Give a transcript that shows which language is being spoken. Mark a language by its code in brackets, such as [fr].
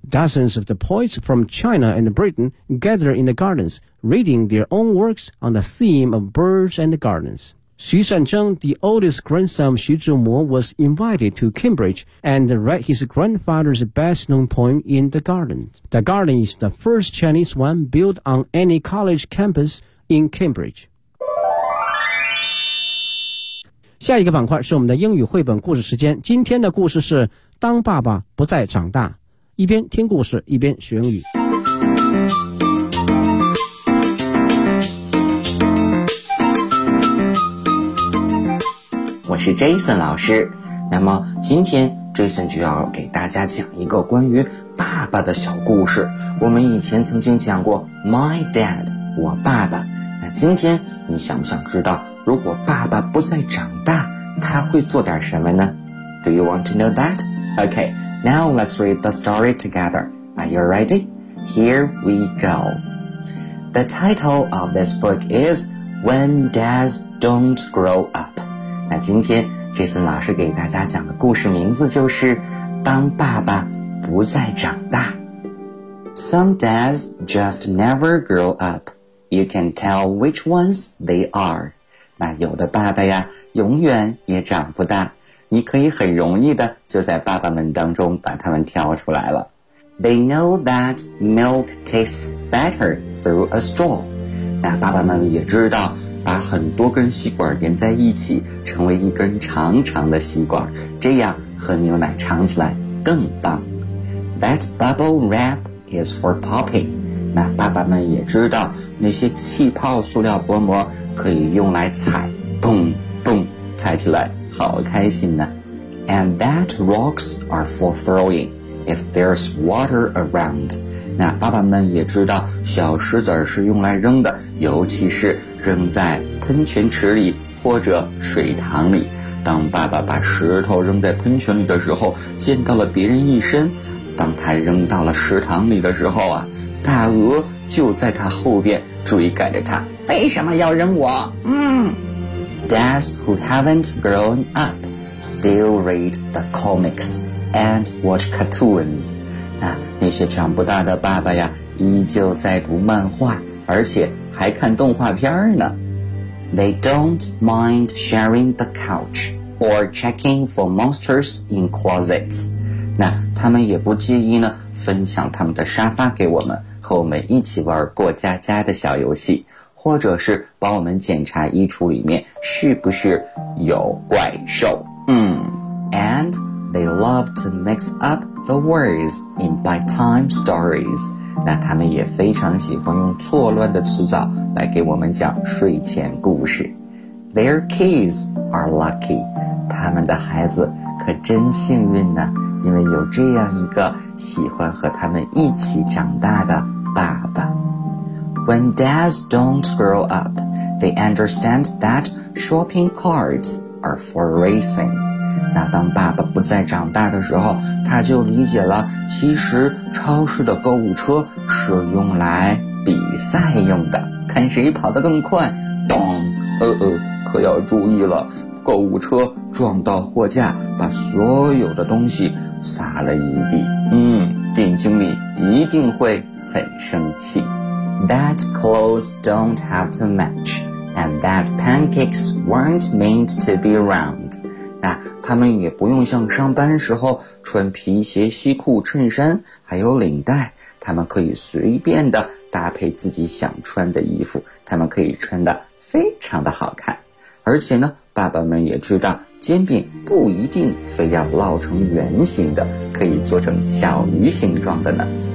[en] Dozens of the poets from China and Britain gather in the gardens, reading their own works on the theme of birds and the gardens. 徐善曾, the oldest grandson of 徐志摩, was invited to Cambridge and read his grandfather's best-known poem in the garden. The garden is the first Chinese one built on any college campus in Cambridge. [zh] 下一个板块是我们的英语绘本故事时间。今天的故事是《当爸爸不再长大》，一边听故事，一边学英语。我是 Jason 老师，那么今天 Jason 就要给大家讲一个关于爸爸的小故事。我们以前曾经讲过 My Dad, 我爸爸，那今天你想不想知道如果爸爸不再长大他会做点什么呢？ [en] Do you want to know that? OK, Now let's read the story together. Are you ready? Here we go. The title of this book is When Dads Don't Grow Up. [zh] 那今天Jason 老师给大家讲的故事名字就是当爸爸不再长大。 [en] Some dads just never grow up. You can tell which ones they are. [zh] 那有的爸爸呀永远也长不大，你可以很容易的就在爸爸们当中把他们挑出来了。 [en] They know that milk tastes better through a straw. [zh] 那爸爸们也知道把很多根吸管连在一起成为一根长长的吸管，这样喝牛奶尝起来更棒。 [en] That bubble wrap is for popping. [zh] 那爸爸们也知道那些气泡塑料薄膜可以用来踩，蹦蹦踩起来好开心呢。 [en] And that rocks are for throwing if there's water around. [zh] 那爸爸们也知道小石子是用来扔的，尤其是扔在喷泉池里或者水塘里。当爸爸把石头扔在喷泉里的时候，溅到了别人一身。当他扔到了池塘里的时候啊，大鹅就在他后边追赶着他，为什么要扔我？ [en] Dads who haven't grown up still read the comics and watch cartoons. [zh] 那些长不大的爸爸呀，依旧在读漫画，而且还看动画片呢。 [en] They don't mind sharing the couch or checking for monsters in closets. [zh] 那他们也不介意呢，分享他们的沙发给我们，和我们一起玩过家家的小游戏，或者是帮我们检查衣橱里面是不是有怪兽。 [en] And they love to mix up the words in bedtime stories. [zh] 那他们也非常喜欢用错乱的词藻来给我们讲睡前故事。 [en] Their kids are lucky. [zh] 他们的孩子可真幸运呢，因为有这样一个喜欢和他们一起长大的爸爸。 [en] When dads don't grow up, they understand that shopping carts are for racing. [zh] 那当爸爸不再长大的时候，他就理解了，其实超市的购物车是用来比赛用的，看谁跑得更快。咚，可要注意了，购物车撞到货架，把所有的东西撒了一地。店经理一定会很生气。 [en] That clothes don't have to match, and that pancakes weren't meant to be round. [zh] 那他们也不用像上班时候穿皮鞋、西裤、衬衫还有领带，他们可以随便的搭配自己想穿的衣服，他们可以穿的非常的好看。而且呢，爸爸们也知道煎饼不一定非要烙成圆形的，可以做成小鱼形状的呢。